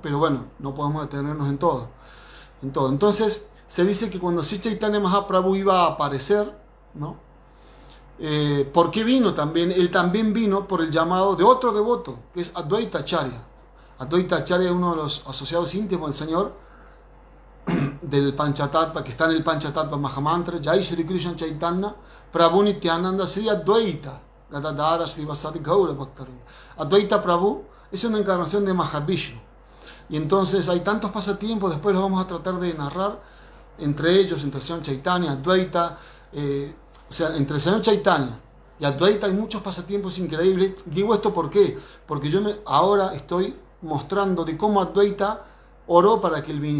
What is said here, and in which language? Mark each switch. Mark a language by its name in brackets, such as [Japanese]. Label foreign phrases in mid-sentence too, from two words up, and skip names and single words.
[Spanish] Pero bueno, no podemos detenernos en todo. Entonces, se dice que cuando Sri Chaitanya Mahaprabhu iba a aparecer, ¿no? ¿Por qué vino también? Él también vino por el llamado de otro devoto, que es Advaita Acharya. Advaita Acharya es uno de los asociados íntimos del Señor, del Panchatattva, que está en el Panchatattva Mahamantra, [Sanskrit] Jai Shri Krishna Chaitanya, Prabhu Nityananda Sri Advaita, Gadadara Sri Vasati Gaura Bhaktarinda. [Spanish] Advaita Prabhu es una encarnación de Mahavishnu. Y entonces hay tantos pasatiempos, después los vamos a tratar de narrar, entre ellos, entre el Señor Chaitanya, Advaita, o sea, entre el Señor Chaitanya y Advaita hay muchos pasatiempos increíbles. Digo esto ¿por qué? Porque yo ahora estoy mostrando de cómo Advaita oró para que él viniera.